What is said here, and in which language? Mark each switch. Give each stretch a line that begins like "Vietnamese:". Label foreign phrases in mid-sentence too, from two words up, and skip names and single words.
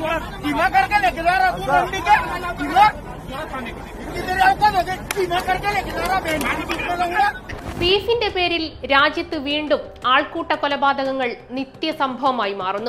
Hindi: धीमा करके लेके जा रहा तू मंडी के धीमा इधर आओ तो धीमा करके लेके जा रहा बहन
Malayalam: ബീഫിന്റെ പേരിൽ രാജ്യത്ത് വീണ്ടും ആൾക്കൂട്ട കൊലപാതകങ്ങൾ നിത്യസംഭവമായി മാറുന്നു.